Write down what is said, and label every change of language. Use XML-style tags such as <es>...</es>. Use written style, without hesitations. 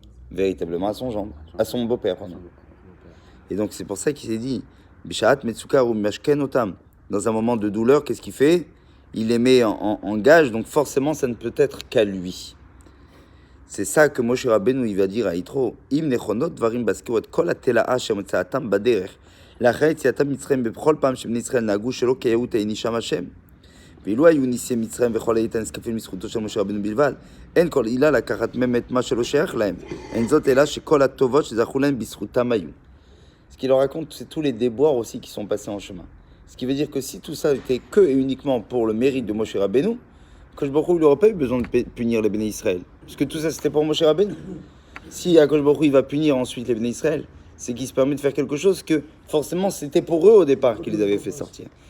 <fr>Véritablement à son gendre, à son beau-père, pardon. Et donc c'est pour ça qu'il s'est dit, dans un moment de douleur, qu'est-ce qu'il fait? Il les met en gage, donc forcément ça ne peut être qu'à lui. C'est ça que Moshe Rabbeinu il va dire à Yitro.</fr> <he>Im nechonot dvarim baskiru et kol hatela'a shemotzaatam baderech. לאחר יציאתם ממצרים בכל פעם שבני ישראל נהגו שלא כיאות הענישם השם. ואילו היו ניסי מצרים וכל האיתן נזקפים לזכותו של משה רבנו בלבד, אין כל עילה לקחת מהם את מה שלא שייך להם. אין זאת אלא שכל הטובות שזכו להם בזכותם היו.</he> <fr>Ce qu'il leur raconte, c'est tous les déboires aussi qui sont passés en chemin. Ce qui veut dire que si tout ça était que et uniquement pour le mérite de Moshe Rabbeinu, Akadosh Baruch Hu, il n'aurait pas eu besoin de punir les Béné Israël. Parce que tout ça, c'était pour Moshe Rabbeinu. Si Akadosh Baruch Hu, il va punir ensuite les Béné Israël, c'est qu'il se permet de faire quelque chose que forcément c'était pour eux au départ qu'il les avait fait sortir.</fr>